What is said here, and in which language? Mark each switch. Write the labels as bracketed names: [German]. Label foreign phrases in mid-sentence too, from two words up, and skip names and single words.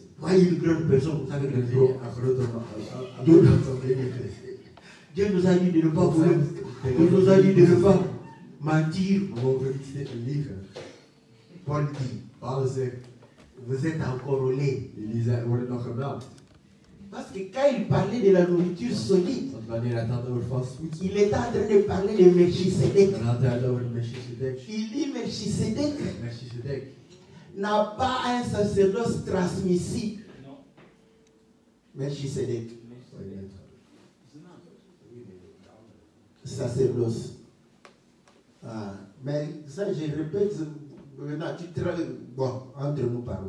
[French] Voyez une grande personne, vous savez [Dutch] Dat [French] que [Dutch] is een grote babyfles. [French] Dieu nous a dit de ne pas voler. Dieu nous a dit de ne pas mentir. [Dutch] We mogen niet liegen. [French] Paul dit, [Dutch] Paulus zegt, [French] vous êtes encore au lait. [Dutch] jullie worden nog gemelkt. [French] Parce que quand il parlait de la nourriture solide, [Dutch] Want wanneer hij het had over vast voedsel, [French] il était en train de parler de Melchisedec. [Dutch] dan had hij het over Melchisedek. [French] Il dit Melchisedec [Dutch] Melchisedek [French] n'a pas un sacerdoce transmissible. Melchisedec, sacerdoce. Ah, mais ça, je répète, maintenant, bon, entre nous parlons.